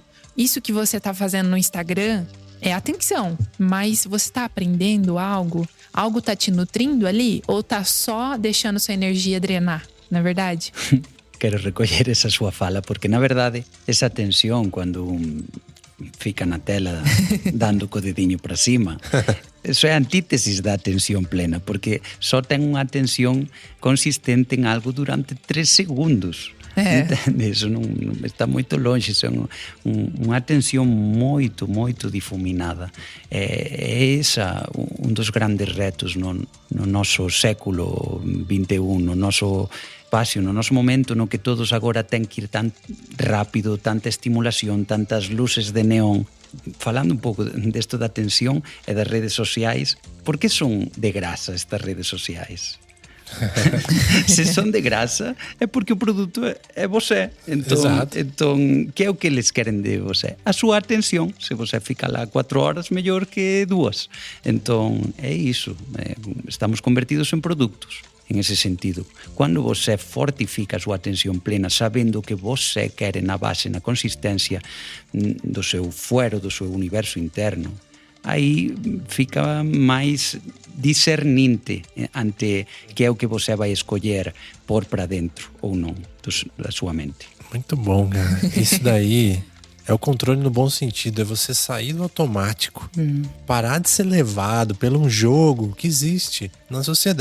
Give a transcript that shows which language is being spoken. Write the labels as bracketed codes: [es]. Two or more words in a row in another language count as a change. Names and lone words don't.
[pt] Isso que você está fazendo no Instagram é atenção, mas você está aprendendo algo? Algo está te nutrindo ali? Ou está só deixando sua energia drenar? Não é verdade? Quero recolher essa sua fala, porque na verdade essa atención quando fica na tela dando co dedinho para cima, eso é a antítesis da atención plena, porque só ten unha atención consistente en algo durante 3 segundos. Entende? Isso não está muito longe, isso é uma atenção muito, muito difuminada. É essa um dos grandes retos no nosso século XXI, no nosso espacio, [gl] no noso momento no que todos agora ten que ir tan rápido, tanta estimulación, tantas luces de neón. Falando un pouco desto da atención e das redes sociais, por que son de grasa estas redes sociais? Se son de grasa é porque o produto é você. Entón, que é o que eles queren de você? A súa atención. Se você fica lá 4 horas, mellor que 2. Entón, é iso. Estamos convertidos en produtos. En ese sentido, quando você fortifica a súa atención plena, sabendo o que você quere na base, na consistencia do seu fuero, do seu universo interno, aí fica máis discerninte ante que é o que você [pt] vai escolher pôr para dentro ou não da sua mente. Muito bom, cara. Isso daí é o controle no bom sentido, é você sair do automático, parar de ser levado pelo um jogo que existe na sociedade.